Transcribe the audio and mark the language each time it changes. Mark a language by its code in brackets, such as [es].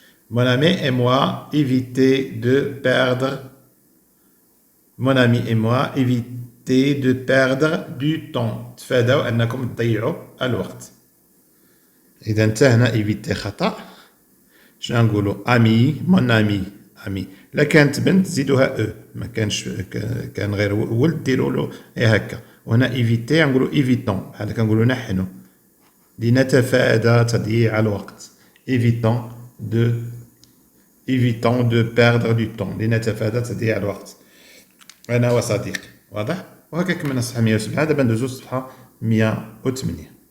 [fr] Mon ami et moi évitez de perdre. Mon ami et moi évitez de perdre du temps. [ar] تفادوا أنكم تضيعوا الوقت. إذا انتهينا éviter خطأ. شنو نقولوا؟ أمي، مون أمي، أمي. لا كانت بنت زيدوها أو، ما كانش كان غير ولد ديروا له هكا. وهنا éviter نقولوا évitons، بحال كنقولوا نحنوا لنتفادى تضييع الوقت. [fr] Évitons de perdre du temps. [ar] لنتفادى تضييع الوقت. أنا وصديقي. واضح؟ وهكا كملنا الصفحة 107. دابا ندوزو الصفحة 108.